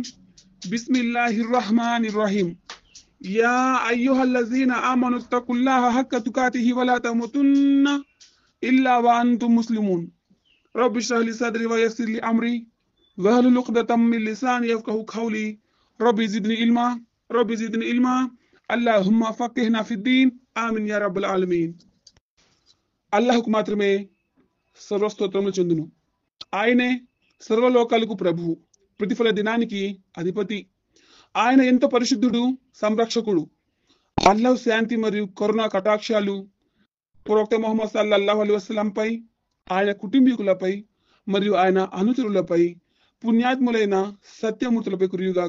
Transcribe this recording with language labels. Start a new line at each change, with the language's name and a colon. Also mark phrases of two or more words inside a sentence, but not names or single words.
Arabic: بسم الله الرحمن الرحيم. يا أيها الذين آمنوا اتقوا الله حق تقاته ولا تموتن إلا وأنتم مسلمون. رب اشرح لي صدري ويسر لي أمري واحلل عقدة من لساني يفقهوا قولي. رب زدني علما اللهم فقهنا في الدين. آمين يا رب العالمين.
Telugu: అల్లాహ్కు మాత్రమే సర్వస్తోత్రములు చెందును. ఆయనే సర్వలోకాలకు ప్రభువు, ప్రతిఫల దినానికి అధిపతి. ఆయన ఎంతో పరిశుద్ధుడు, సంరక్షకుడు. అల్లాహ్ శాంతి మరియు కరుణా కటాక్షాలు ప్రవక్త ముహమ్మద్
Arabic: صلى الله عليه وسلم,
Telugu: ఆయన కుటుంబీకులపై మరియు ఆయన అనుచరులపై, పుణ్యాత్ములైన సత్యమూర్తులపై కురియుగాక.